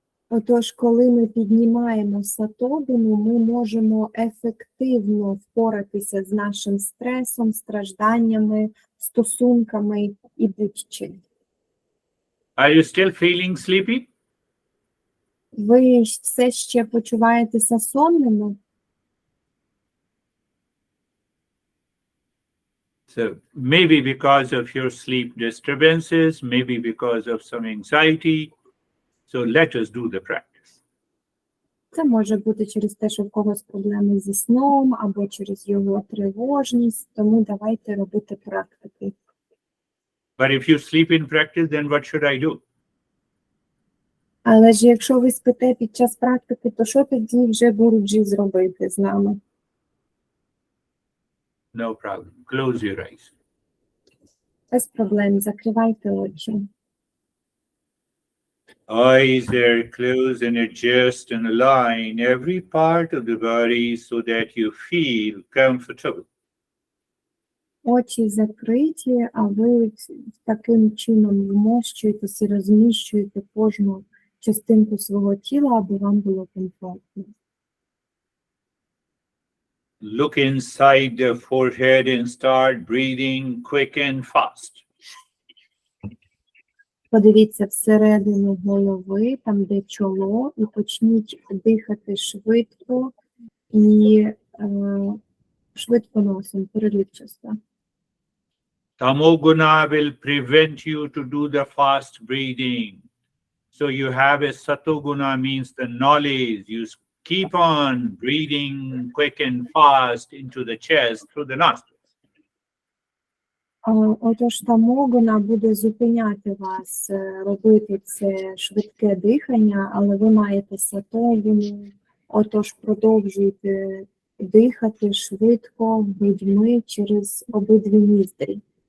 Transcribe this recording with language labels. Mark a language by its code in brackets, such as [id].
[uk] Отож, коли ми піднімаємо сатогуну, ми можемо ефективно впоратися з нашим стресом, стражданнями, стосунками і будь-чим. [en] Are you still feeling sleepy? [uk] Ви все ще почуваєтеся сонними? [en] So maybe because of your sleep disturbances, maybe because of some anxiety. So let us do the practice. [uk] Це може бути через те, що в когось проблеми зі сном, або через його тривожність, тому давайте робити практики. [en] But if you sleep in practice, then what should I do? [uk] Але ж якщо ви спите під час практики, то що тоді вже Гуруджі зробити з нами? [en] No problem. Close your eyes. [uk] Без проблем, закривайте очі. [en] Eyes are closed and adjust and align every part of the body so that you feel comfortable. [uk] Очі закриті, а ви таким чином вмощуєтесь і розміщуєте кожну частинку свого тіла, аби вам було комфортно. [en] Look inside the forehead and start breathing quick and fast. [uk] Подивіться всередину голови, там де чоло, і почніть дихати швидко і швидко носом, переривчасто. [en] Tamoguna will prevent you to do the fast breathing. So you have a satoguna means the knowledge. You keep on breathing quick and fast into the chest through the nostrils. [uk] Отож, тамогуна буде зупиняти вас робити це швидке дихання, але ви маєте сатогуну, отож продовжуйте дихати швидко грудьми через обидві ніздрі.